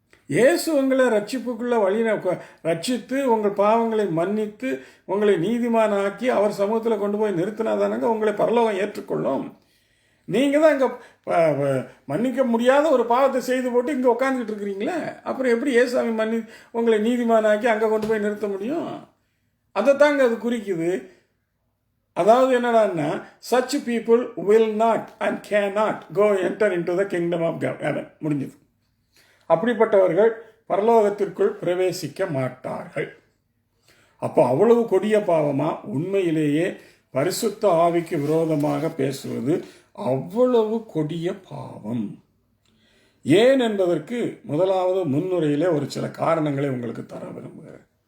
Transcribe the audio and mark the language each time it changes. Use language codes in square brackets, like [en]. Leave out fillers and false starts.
[ta] இயேசு உங்களை ரட்சிப்புக்குள்ள ரட்சித்து உங்கள் பாவங்களை மன்னித்து உங்களை நீதிமானாக்கி அவர் சமூகத்தில் கொண்டு போய் நிறுத்தினாதானங்க உங்களை பரலோகம் ஏற்றுக்கொள்ளும். நீங்கள் தான் இங்கே மன்னிக்க முடியாத ஒரு பாவத்தை செய்து போட்டு இங்கே உட்காந்துக்கிட்டு இருக்கிறீங்களே, அப்புறம் எப்படி ஏசாமி உங்களை நீதிமானாக்கி அங்கே கொண்டு போய் நிறுத்த முடியும்? அதைத்தாங்க அது குறிக்குது. அதாவது என்னடான்னா, [en] such people will not and cannot go enter into the kingdom of heaven. [ta] முடிஞ்சது. அப்படிப்பட்டவர்கள் பரலோகத்திற்குள் பிரவேசிக்க மாட்டார்கள். அப்போ அவ்வளவு கொடிய பாவமா? உண்மையிலேயே பரிசுத்த ஆவிக்கு விரோதமாக பேசுவது அவ்வளவு கொடிய பாவம். ஏன் என்பதற்கு முதலாவது முன்னுரையிலே ஒரு சில காரணங்களை உங்களுக்கு தர விரும்புகிறேன்.